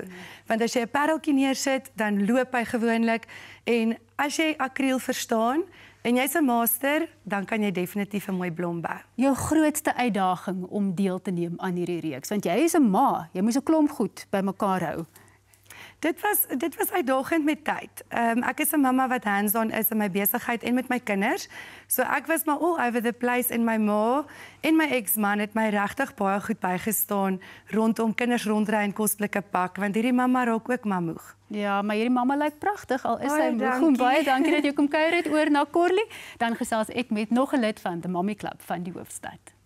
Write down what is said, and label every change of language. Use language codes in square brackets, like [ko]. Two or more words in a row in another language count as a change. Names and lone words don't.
[af] Want as jy 'n pareltjie neersit, dan loop hy gewoonlik en as jy akriel verstaan en jy's 'n master, dan kan jy definitief 'n mooi blom bou. Jou grootste uitdaging om deel te neem aan hierdie reeks, want jy is 'n ma, jy moes 'n klomp goed bymekaar hou. Dit was uitdagend met tyd. Ek is 'n mamma wat hands-on is in my besigheid en met my kinders. So ek was maar [en] all over the place [af] en my ma en my ex-man het my regtig baie goed bygestaan rondom kinders rondry en kosblikke pak, want hierdie mamma raak ook maar moeg. Ja, maar hierdie mamma lyk pragtig, al is sy moeg. Dankie. Baie dankie dat jy kom kuier het oor na Corley. Dan gesels ek met nog 'n lid van die Mummy Club van die hoofstad.